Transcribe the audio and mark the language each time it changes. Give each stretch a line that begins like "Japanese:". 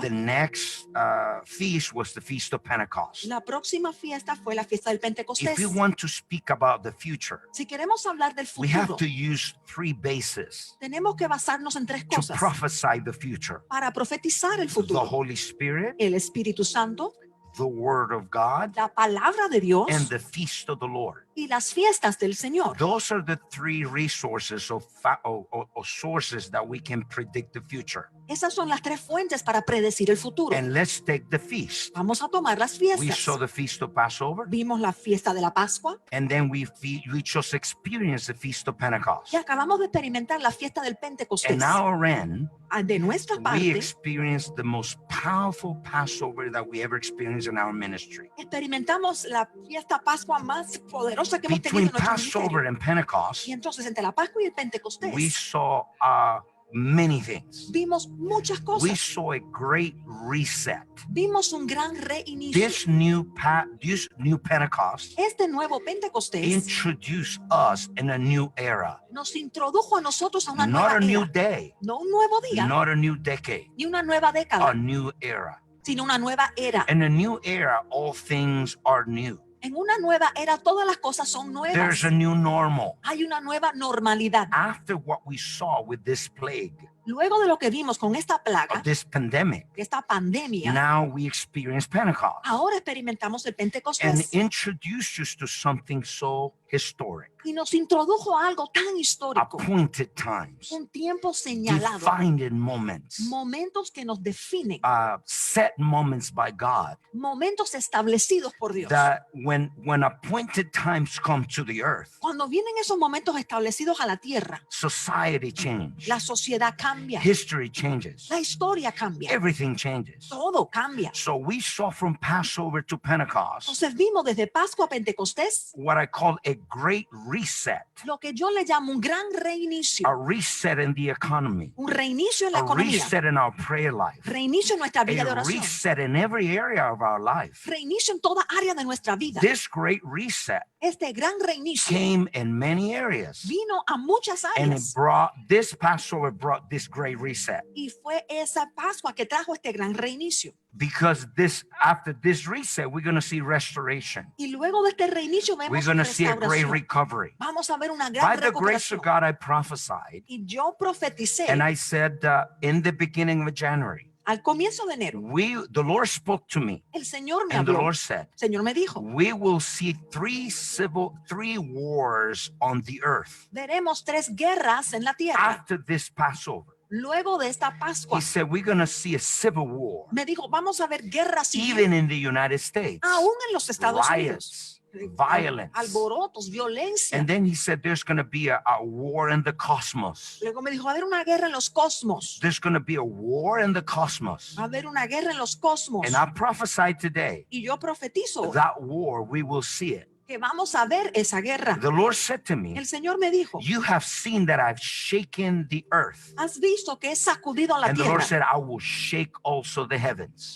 English: the next feast was the Feast of Pentecost.
Spanish: la próxima fiesta fue la fiesta del Pentecostés.
English: If we want to speak about the future,
Spanish: Si queremos hablar del
English: we have
Spanish: futuro,
English: to use three bases
Spanish: tenemos que basarnos en tres
English: to
Spanish: cosas
English: prophesy the future:
Spanish: para profetizar el
English: the
Spanish: futuro.
English: Holy Spirit,
Spanish: El Espíritu Santo,
English: the Word of God,
Spanish: la palabra de Dios
English: and the feast of the Lord.
Spanish: y las fiestas del Señor.
English: Those are the three resources or sources that we can predict the future.
Spanish: Esas son las tres fuentes para predecir el futuro.
English: And let's take the feast.
Spanish: Vamos a tomar las
English: We
Spanish: fiestas.
English: saw the feast of Passover,
Spanish: Vimos la fiesta de la Pascua
English: and then we just experienced the feast of Pentecost.
Spanish: y acabamos de experimentar la fiesta del Pentecostés.
English: And our end,
Spanish: De nuestra
English: we
Spanish: parte,
English: experienced the most powerful Passover that we ever experienced in our ministry.
Spanish: experimentamos la fiesta Pascua más poderosa que hemos tenido
English: Between
Spanish: en nuestro
English: Passover
Spanish: ministerio.
English: and Pentecost,
Spanish: Y entonces entre la Pascua y el Pentecostés
English: we saw many things.
Spanish: vimos muchas
English: We
Spanish: cosas.
English: saw a great reset.
Spanish: Vimos un gran reinicio.
English: This new Pentecost
Spanish: Este nuevo Pentecostés
English: introduced us in a new era,
Spanish: nos introdujo a nosotros a una
English: not
Spanish: nueva
English: a new
Spanish: era.
English: day,
Spanish: No un nuevo día,
English: not a new decade,
Spanish: ni una nueva década,
English: a new era.
Spanish: sino una nueva era.
English: In a new era, all things are new.
Spanish: En una nueva era todas las cosas son nuevas.
English: There's a new normal.
Spanish: Hay una nueva normalidad.
English: After what we saw with this plague,
Spanish: Luego de lo que vimos con esta
English: of
Spanish: plaga,
English: this pandemic,
Spanish: esta pandemia,
English: now we experience Pentecost
Spanish: ahora experimentamos el
English: and
Spanish: Pentecostés
English: introduced us to something so historic,
Spanish: y nos introdujo a algo tan histórico,
English: appointed times,
Spanish: un tiempo señalado,
English: defined moments,
Spanish: momentos que nos definen,
English: set moments by God,
Spanish: momentos establecidos por Dios.
English: that when appointed times come to the earth,
Spanish: Cuando vienen esos momentos establecidos a la tierra,
English: society changes,
Spanish: la sociedad cambia,
English: history changes,
Spanish: la historia cambia,
English: everything changes.
Spanish: todo cambia.
English: So we saw from Passover to Pentecost
Spanish: Entonces vimos desde Pascua a Pentecostés
English: what I call a great reset,
Spanish: lo que yo le llamo un gran reinicio,
English: a reset in the economy,
Spanish: un reinicio en la
English: a
Spanish: economía,
English: reset in our prayer life,
Spanish: reinicio en nuestra vida de
English: a
Spanish: oración,
English: reset in every area of our life.
Spanish: reinicio en toda área de nuestra vida.
English: This great reset
Spanish: Este gran reinicio
English: came in many areas,
Spanish: vino a muchas
English: and it
Spanish: áreas
English: this Passover brought this great reset,
Spanish: y fue esa Pascua que trajo este gran reinicio.
English: because after this reset, we're going to see restoration.
Spanish: Y luego de este reinicio
English: We're
Spanish: vemos
English: going to see a great
Spanish: restauración.
English: recovery.
Spanish: Vamos a ver una
English: By
Spanish: gran
English: the grace
Spanish: recuperación.
English: of God, I prophesied,
Spanish: Y yo profeticé
English: and I said in the beginning of January,
Spanish: al comienzo de enero.
English: the Lord spoke to me,
Spanish: El Señor me
English: and the
Spanish: habló.
English: Lord said,
Spanish: El Señor me dijo,
English: we will see three wars on the earth
Spanish: veremos 3 guerras en la tierra.
English: after this Passover.
Spanish: Luego de esta
English: He
Spanish: Pascua,
English: said, we're going to see a civil war,
Spanish: me dijo, vamos a ver guerras civiles,
English: even in the United States,
Spanish: aún en los Estados Unidos.
English: riots, violence.
Spanish: Alborotos, violencia.
English: And then he said, there's going to be a war in the cosmos.
Spanish: Luego me dijo, va a haber una guerra en los cosmos.
English: There's going to be a war in the cosmos.
Spanish: Va a haber una guerra en los cosmos.
English: And I prophesied today,
Spanish: Y yo profetizo
English: that war, we will see it.
Spanish: que vamos a ver esa guerra.
English: The Lord said to me,
Spanish: El Señor me dijo,
English: you have seen that I've shaken the earth.
Spanish: has visto que he sacudido la
English: And the Lord
Spanish: tierra.
English: said, I will shake also the heavens.